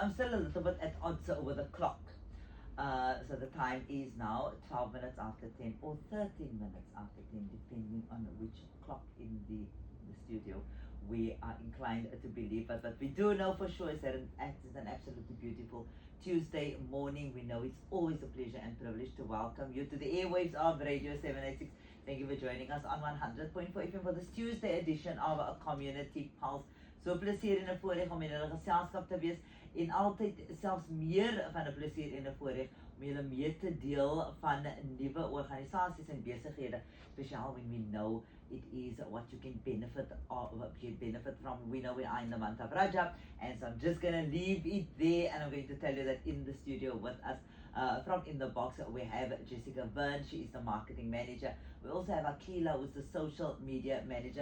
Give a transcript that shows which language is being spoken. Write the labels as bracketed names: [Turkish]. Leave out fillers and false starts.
[English] I'm still a little bit at odds with the clock. So the time is now 12 minutes after 10 or 13 minutes after 10, depending on which clock in the studio we are inclined to believe. But we do know for sure is that it is an absolutely beautiful Tuesday morning. We know it's always a pleasure and privilege to welcome you to the airwaves of Radio 786. Thank you for joining us on 100.4 FM for this Tuesday edition of a Community Pulse. [Afrikaans] So plesier en 'n voorreg om in hulle geselskap te wees en altyd selfs meer van 'n plesier en 'n voorreg om julle mee te deel van nuwe organisasies en besighede, spesiaal [English] when we know it is what you can benefit from. We know we are in the month of Rajab, and so I'm just going to leave it there, and I'm going to tell you that in the studio with us from In the Box we have Jessica Vern. She is the marketing manager. We also have Akila, who's the social media manager.